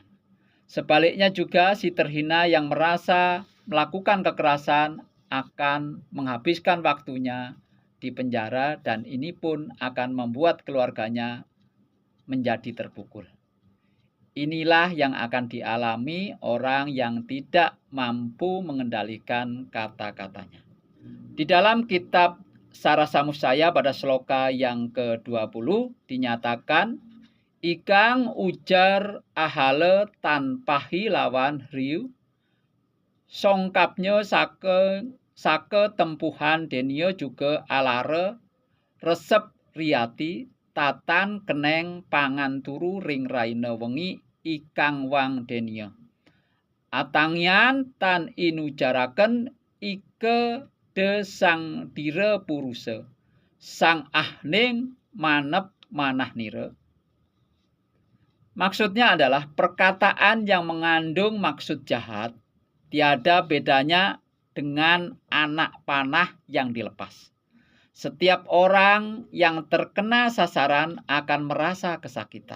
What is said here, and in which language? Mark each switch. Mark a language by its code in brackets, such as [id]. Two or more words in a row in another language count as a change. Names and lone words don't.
[id] Sebaliknya juga si terhina yang merasa melakukan kekerasan akan menghabiskan waktunya di penjara dan ini pun akan membuat keluarganya menjadi terpukul. Inilah yang akan dialami orang yang tidak mampu mengendalikan kata-katanya. Di dalam kitab Sarasa Musaya pada sloka yang ke-20 dinyatakan, [kaw] ikang ujar ahale tanpa hilawan riu, songkapnya sake tempuhan denio juga alare, resep riati, tatan keneng pangan turu ring raina wengi ikang wang denio. Atangyan tan inujaraken ike de sang dire puruse, sang ahning manep manah nire. [id] Maksudnya adalah perkataan yang mengandung maksud jahat tiada bedanya dengan anak panah yang dilepas. Setiap orang yang terkena sasaran akan merasa kesakitan.